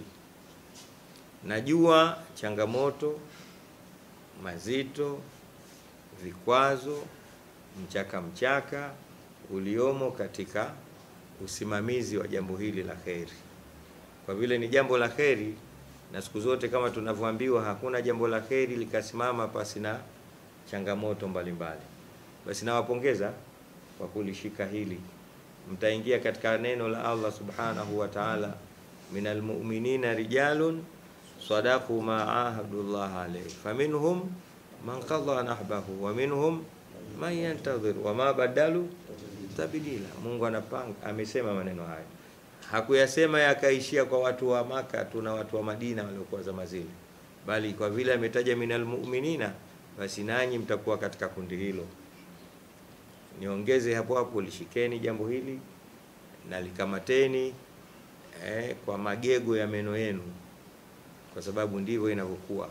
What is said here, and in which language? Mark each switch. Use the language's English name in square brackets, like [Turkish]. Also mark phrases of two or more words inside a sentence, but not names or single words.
[Swahili] Najua changamoto, mazito, vikwazo, mchaka uliomo katika usimamizi wa jambo hili la kheri. Kwa vile ni jambo la kheri, na siku zote kama tunavyoambiwa hakuna jambo la kheri likasimama pasi na changamoto mbalimbali. Basi nawapongeza kwa kulishika hili. Mtaingia katika neno la Allah [Arabic] سبحانه وتعالى من المؤمنين رجال صدقوا ما عاهدوا الله عليه فمنهم من قضى نحبه ومنهم من ينتظر وما بدلوا تبديلا. [Swahili] Mungu anapanga, amesema maneno haya, hakuyasema yakaishia kwa watu wa Maka tuna watu wa Madina waliokuwa zama zile, bali kwa vile ametaja [Arabic] من المؤمنين, [Swahili] basi nanyi mtakuwa katika kundi hilo. Niongeze hapo hapo, lishikeni jambo hili na likamateni kwa magego ya meno yenu, kwa sababu ndivyo inavyokuwa.